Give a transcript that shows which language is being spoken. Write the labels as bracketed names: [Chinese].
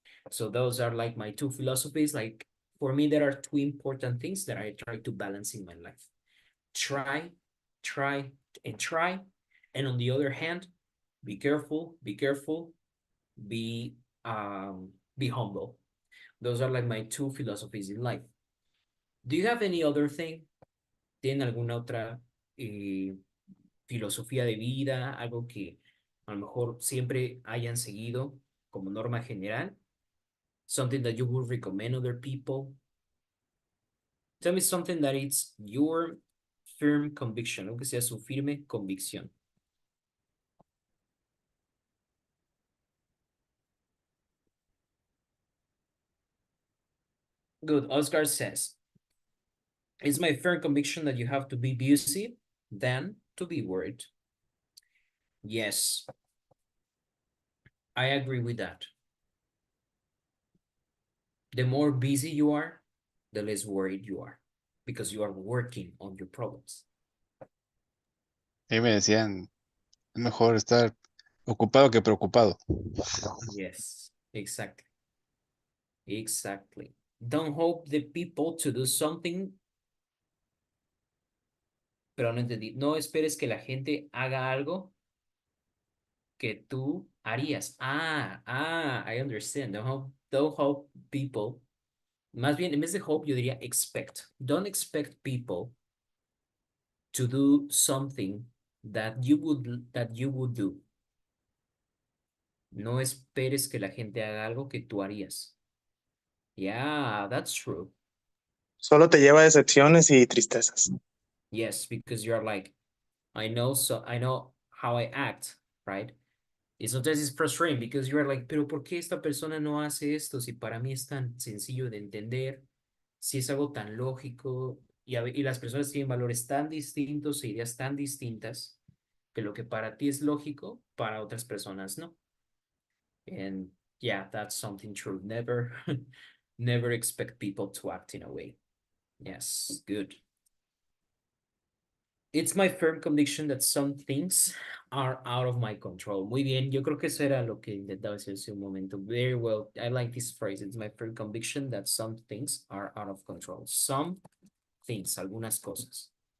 [English] So those are like my two philosophies. Like, for me, there are two important things that I try to balance in my life. Try, and try. And on the other hand, be careful, be humble. Those are like my two philosophies in life. Do you have any other thing? [Spanish] ¿Tienen alguna otra filosofía de vida? Algo que a lo mejor siempre hayan seguido como norma general? [English] Something that you would recommend other people? Tell me something that it's your firm conviction, [Spanish] algo que sea su firme convicción. [English] Good. Oscar says, it's my firm conviction that you have to be busy than to be worried. Yes, I agree with that. The more busy you are, the less worried you are, because you are working on your problems. [Spanish] Y me decían, es mejor estar ocupado que preocupado. [English] Yes, exactly. Exactly. Don't hope the people to do something. [Spanish] Pero no entendí. No esperes que la gente haga algo que tú harías. [English] I understand. Don't hope people. [Spanish] Más bien, en vez de hope, yo diría expect. [English] Don't expect people to do something that you would do. [Spanish] No esperes que la gente haga algo que tú harías. [English] Yeah, that's true. [Spanish] Solo te lleva a decepciones y tristezas. [English] Yes, because you're like, I know how I act, right? [Spanish] Y [English] sometimes it's frustrating because you're like, [Spanish] pero ¿por qué esta persona no hace esto si para mí es tan sencillo de entender? Si es algo tan lógico y las personas tienen valores tan distintos e ideas tan distintas que lo que para ti es lógico, para otras personas no. [English] And yeah, that's something true. Never, never expect people to act in a way. Yes, good. It's my firm conviction that some things are out of my control. [Spanish] Muy bien, yo creo que eso era lo que intentaba decir hace un momento. [English] Very well. I like this phrase. It's my firm conviction that some things are out of control. Some things, [Spanish] algunas cosas.